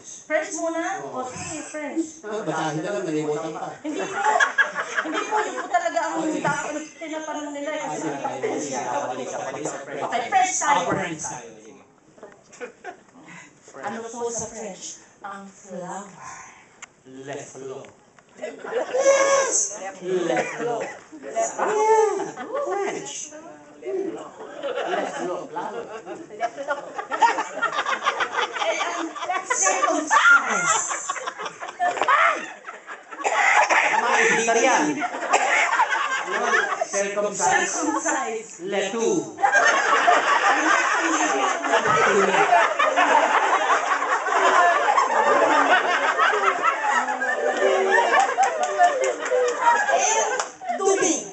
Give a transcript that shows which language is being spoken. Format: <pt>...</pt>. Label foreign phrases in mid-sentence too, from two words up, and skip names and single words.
<tl>French muna? O sige, French. Basahin na lang, nalimutan pa. Hindi po, yun po talaga ang tinatanong nila. Kasi okay, French tayo. French tayo. Ano po sa French? Ang flower.</tl> <fr>Le fleur.</fr> <en>Yes!</en> <fr>Le fleur. French. Le fleur.</fr> <en>Flower. Circumcise.</en> <tl>Hindi ka yan.</tl> <en>Circumcise. Circumcise. Le two.</en> <tl>Dumi.</tl>